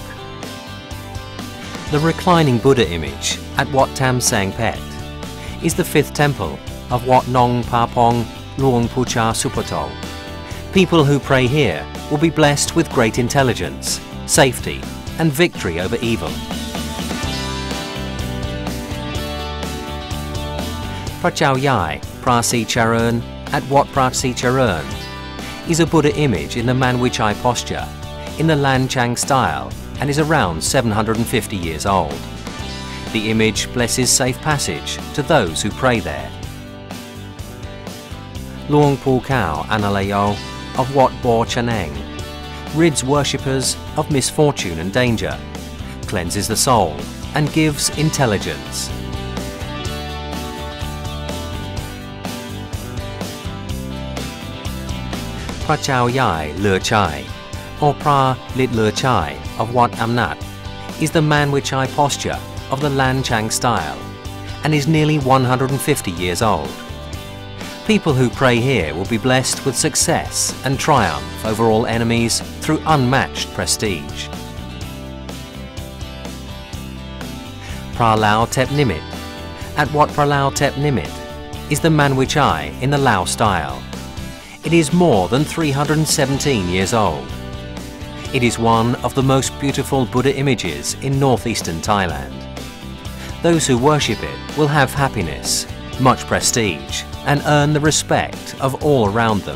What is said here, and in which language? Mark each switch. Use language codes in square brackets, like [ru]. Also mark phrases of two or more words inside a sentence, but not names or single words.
[en] The reclining Buddha image at Wat Tam Sang Pet is the 5th temple of Wat Nong Pa Pong Luang Pucha Supatol. People who pray here will be blessed with great intelligence, safety and victory over evil. Prachao Yai Pra Si Charoen at Wat Pra Si Charoen is a Buddha image in the Manwichai posture in the Lan Chang style and is around 750 years old. The image blesses safe passage to those who pray there. Luang Pu Kao Analeo of Wat Bo Chaneng rids worshippers of misfortune and danger, cleanses the soul and gives intelligence. Prachao Yai Le Chai or Pra Lit Le Chai of Wat Amnat is the Manwichai posture of the Lan Chang style and is nearly 150 years old. People who pray here will be blessed with success and triumph over all enemies through unmatched prestige. Pra Lao Tep Nimit at Wat Pra Lao Tep Nimit is the Manwichai in the Lao style. It is more than 317 years old. It is one of the most beautiful Buddha images in northeastern Thailand. Those who worship it will have happiness, much prestige, and earn the respect of all around them.